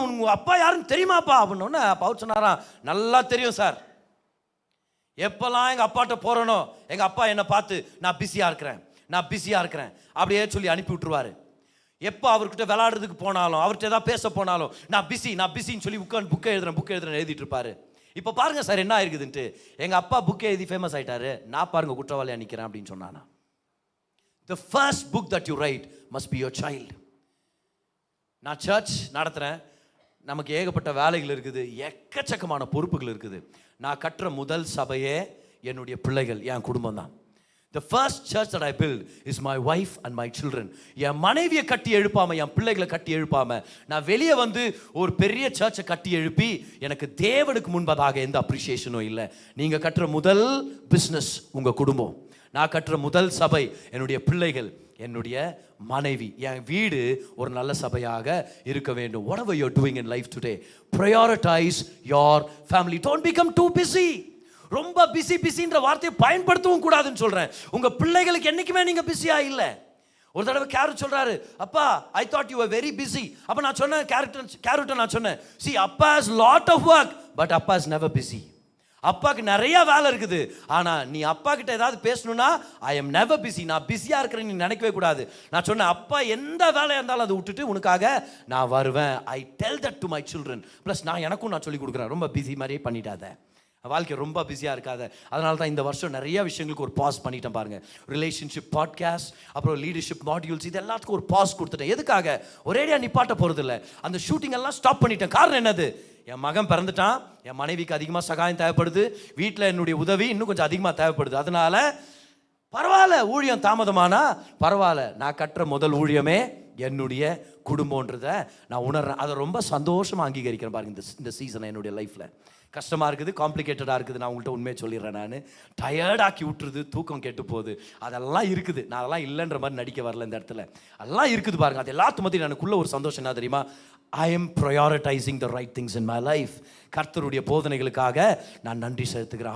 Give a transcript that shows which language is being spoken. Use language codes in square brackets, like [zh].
[ta] உங்க அப்பா யாருன்னு தெரியுமாப்பா அப்படின்னு. அப்பா சொன்னாராம், நல்லா தெரியும் சார், எப்பெல்லாம் எங்கள் அப்பாட்ட போகிறனோ எங்கள் அப்பா என்னை பார்த்து நான் பிஸியாக இருக்கிறேன் அப்படியே சொல்லி அனுப்பி விட்டுருவாரு. எப்போ அவர்கிட்ட விளையாடுறதுக்கு போனாலும், அவர்கிட்ட ஏதாவது பேச போனாலும் நான் பிஸின்னு சொல்லி உட்காந்து புக்கை எழுதுறேன் எழுதிட்டு இருப்பாரு. இப்போ பாருங்க சார் என்ன ஆயிருக்குதுன்ட்டு, எங்கள் அப்பா புக்கை எழுதி ஃபேமஸ் ஆகிட்டாரு, நான் பாருங்க குற்றவாளியாக நிற்கிறேன் அப்படின்னு சொன்னானா. [en] The first book that you write must be your child. [ta] நான் சர்ச் நடத்துகிறேன், நமக்கு ஏகப்பட்ட வேலைகள் இருக்குது, எக்கச்சக்கமான பொறுப்புகள் இருக்குது. நான் கட்டுற முதல் சபையே என்னுடைய பிள்ளைகள், என் குடும்பம் தான். [en] The first church that I build is my wife and my children. [ta] என் மனைவியை கட்டி எழுப்பாம, என் பிள்ளைகளை கட்டி எழுப்பாம நான் வெளியே வந்து ஒரு பெரிய சர்ச்சை கட்டி எழுப்பி எனக்கு தேவனுக்கு முன்பதாக எந்த அப்ரிசியேஷனும் இல்லை. நீங்கள் கட்டுற முதல் பிஸ்னஸ் உங்கள் குடும்பம். நான் கட்டுற முதல் சபை என்னுடைய பிள்ளைகள், என்னுடைய மனைவி, என் வீடு ஒரு நல்ல சபையாக இருக்க வேண்டும். [en] Whatever you're doing in life today, prioritize your family. Don't become too busy. [ta] ரொம்ப பிஸின்ற வார்த்தையை பயன்படுத்தவும் கூடாதுன்னு சொல்றேன். உங்க பிள்ளைகளுக்கு என்னைக்குமே நீங்க பிஸியா இல்ல. ஒரு தடவை கேரட் சொல்றாரு, அப்பா [en] I thought you are very busy. [ta] அப்ப நான் சொன்னேன், கேரட் நான் சொன்னேன், [en] see அப்பா has lot of work but அப்பா is never busy. [ta] அப்பாவுக்கு நிறைய வேலை இருக்குது, ஆனால் நீ அப்பா கிட்ட ஏதாவது பேசணும்னா [en] I am never busy, [ta] நான் பிஸியாக இருக்கிறேன்னு நீ நினைக்கவே கூடாது. நான் சொன்னேன், அப்பா எந்த வேலையாக இருந்தாலும் அதை விட்டுட்டு உனக்காக நான் வருவேன். [en] I tell that to my children. [ta] Plus நான் சொல்லி கொடுக்குறேன், ரொம்ப பிஸி மாதிரியே பண்ணிட்டாத, வாழ்க்கை ரொம்ப பிஸியாக இருக்காது. அதனால தான் இந்த வருஷம் நிறைய விஷயங்களுக்கு ஒரு பாஸ் பண்ணிட்டேன் பாருங்கள். ரிலேஷன்ஷிப் பாட்காஸ்ட், அப்புறம் லீடர்ஷிப் மாடியூல்ஸ், இது எல்லாத்துக்கும் ஒரு பாஸ் கொடுத்துட்டேன். எதுக்காக? ஒரேடியாக நிப்பாட்ட போகிறது இல்லை, அந்த ஷூட்டிங் எல்லாம் ஸ்டாப் பண்ணிட்டேன். காரணம் என்னது? என் மகன் பிறந்துட்டான், என் மனைவிக்கு அதிகமாக சகாயம் தேவைப்படுது, வீட்டில் என்னுடைய உதவி இன்னும் கொஞ்சம் அதிகமாக தேவைப்படுது. அதனால பரவாயில்ல, ஊழியம் தாமதமானா பரவாயில்ல, நான் கட்டுற முதல் ஊழியமே என்னுடைய குடும்பன்றதை நான் உணர்றேன். அதை ரொம்ப சந்தோஷமாக அங்கீகரிக்கிறேன் பாருங்க. இந்த சீசனை என்னுடைய லைஃப்பில் கஷ்டமாக இருக்குது, காம்ப்ளிகேட்டடாக இருக்குது, நான் உங்கள்கிட்ட உண்மையை சொல்லிடுறேன். நான் டயர்டாக்கி விட்டுருது, தூக்கம் கெட்டு போகுது, அதெல்லாம் இருக்குது. நான் அதெல்லாம் இல்லைன்ற மாதிரி நடிக்க வரல இந்த இடத்துல, அதெல்லாம் இருக்குது பாருங்கள். அது எல்லாத்து மத்தியும் எனக்குள்ள ஒரு சந்தோஷம் என்ன தெரியுமா? [en] I am prioritizing the right things in my life. [ta] கர்த்தருடைய போதனைகளுக்காக நான் நன்றி செலுத்துகிறேன்.